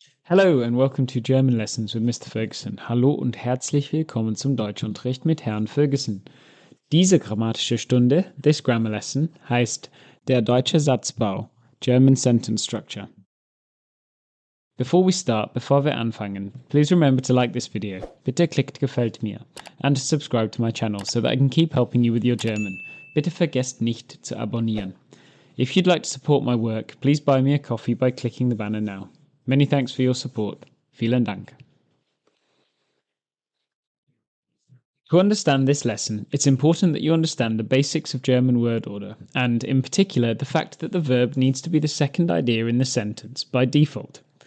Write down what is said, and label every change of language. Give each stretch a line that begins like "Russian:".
English: Hello and welcome to German Lessons with Mr. Ferguson.
German: Hallo und herzlich willkommen zum Deutschunterricht mit Herrn Ferguson. Diese grammatische Stunde,
English: this grammar lesson,
German: heißt der deutsche Satzbau,
English: German Sentence Structure. Before
German: wir anfangen,
English: please remember to like this video,
German: bitte klickt gefällt mir,
English: and to subscribe to my channel so that I can keep helping you with your German.
German: Bitte vergesst nicht zu abonnieren.
English: If you'd like to support my work, please buy me a coffee by clicking the banner now. Many thanks for your support.
German: Vielen Dank.
English: To understand this lesson, it's important that you understand the basics of German word order, and in particular the fact that the verb needs to be the second idea in the sentence by default.